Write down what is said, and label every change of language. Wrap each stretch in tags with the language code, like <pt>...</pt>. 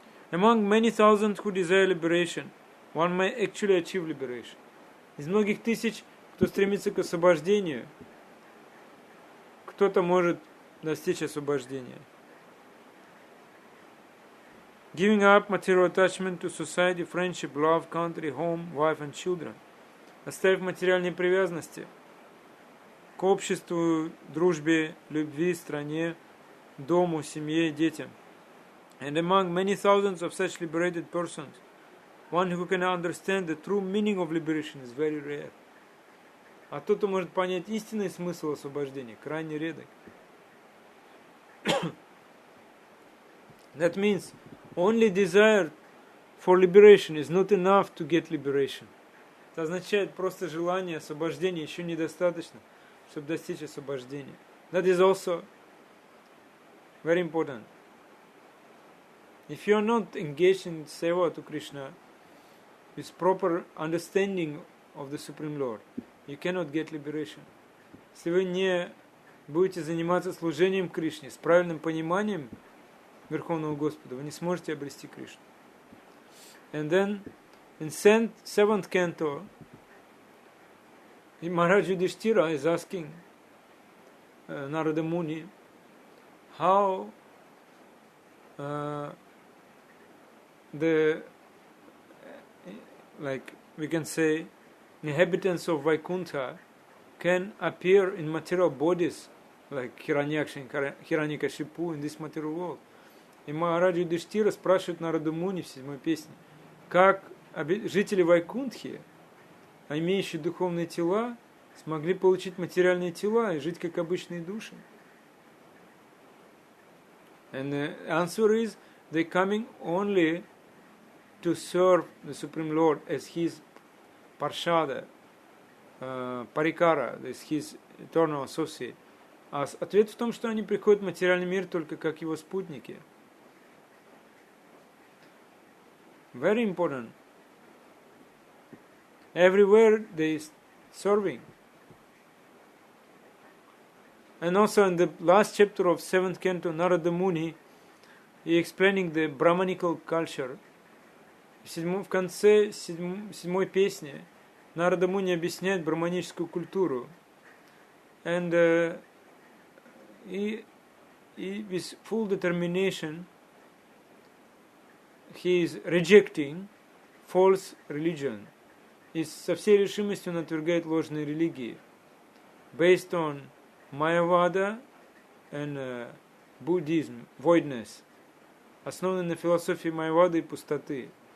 <en>Among many thousands who desire liberation, one may actually achieve liberation.</en> <ru>Из многих тысяч, кто стремится к освобождению, кто-то может достичь освобождения.</ru> <en>Giving up material attachment to society, friendship, love, country, home, wife and children.</en> <ru>Оставив материальные привязанности к обществу, дружбе, любви, стране, дому, семье, детям.</ru> <en>And among many thousands of such liberated persons, one who can understand the true meaning of liberation is very rare.</en> <ru>А тот, кто может понять истинный смысл освобождения, крайне редок.</ru> <en>That means only desire for liberation is not enough to get liberation.</en> <ru>Это означает просто желание освобождения еще недостаточно, чтобы достичь освобождения.</ru> <en>That is also very important. If you are not engaged in seva to Krishna with proper understanding of the Supreme Lord, you cannot get liberation.</en> <ru>Если вы не будете заниматься служением Кришне с правильным пониманием Верховного Господа, вы не сможете обрести Кришну.</ru> <en>And then in seventh canto, Maharaj Yudhishthira is asking Narada Muni how the, like we can say, inhabitants of Vaikuntha can appear in material bodies like Hiranyakashipu in this material world.</en> <ru>И Махарадж Юдхиштира спрашивает Нараду Муни в 7-й песне, как жители Вайкунтхи, имеющие духовные тела, смогли получить материальные тела и жить как обычные души.</ru> <en>And the answer is, they coming only to serve the Supreme Lord as His Parshada, Parikara, as His eternal associate.</en> <ru>А ответ в том, что они приходят в материальный мир только как Его спутники.</ru> <en>Very important. Everywhere they serving. And also in the last chapter of 7th canto, Narada Muni, he explaining the Brahmanical culture.</en> <ru>В конце 7-й песни Нарада Муни объясняет браманическую культуру.</ru> <en>And he with full determination, he is rejecting false religion.</en> <ru>И со всей решимостью он отвергает ложные религии.</ru> <en>based on Mayavada and Buddhism, voidness,</en> <ru>основаны на философии Майявады и пустоты.</ru>